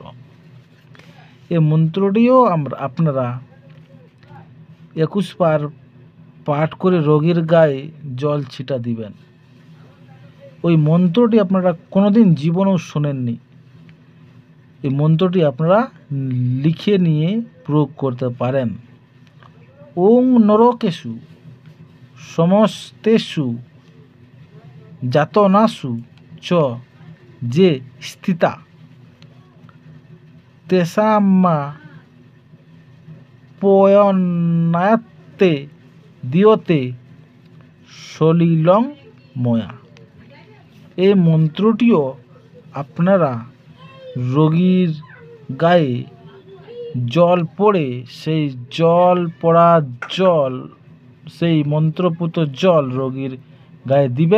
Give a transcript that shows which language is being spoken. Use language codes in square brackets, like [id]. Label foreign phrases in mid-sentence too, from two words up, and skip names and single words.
[bn] এই মন্ত্রটিও আপনারা 21 বার পাঠ করে রোগীর গায়ে জল ছিটা দিবেন। ওই মন্ত্রটি আপনারা কোনোদিন জীবনেও শোনেননি। এই মন্ত্রটি আপনারা লিখে নিয়ে প্রয়োগ করতে পারেন। [sa] ওং নরকেষু সমস্তেষু যাতনাসু চ যে স্থিতা তেষাম্মা পয়নায়াত্তে দিয়তে সলিলং ময়া। [bn] এই মন্ত্রটিও আপনারা রোগীর গায়ে জল পড়ে সেই সেই মন্ত্রপুত জল রোগীর গায়ে দিবেন।